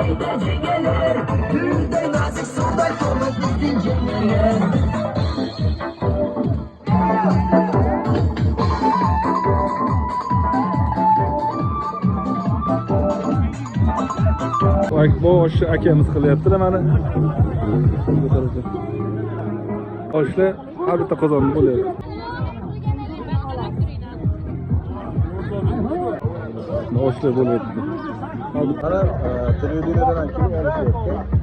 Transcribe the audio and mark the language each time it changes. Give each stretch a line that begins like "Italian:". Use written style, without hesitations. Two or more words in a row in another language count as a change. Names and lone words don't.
Turkish: gece gelir. Gülde nazik suda konu gidince gelir.
Uzbek: Bu oshni akamiz qilyaptilar mana. Oshlar har bitta qozonda bo'lyapti. Oshlar bo'lyapti. Mana televideniyeden kelib olishyapti.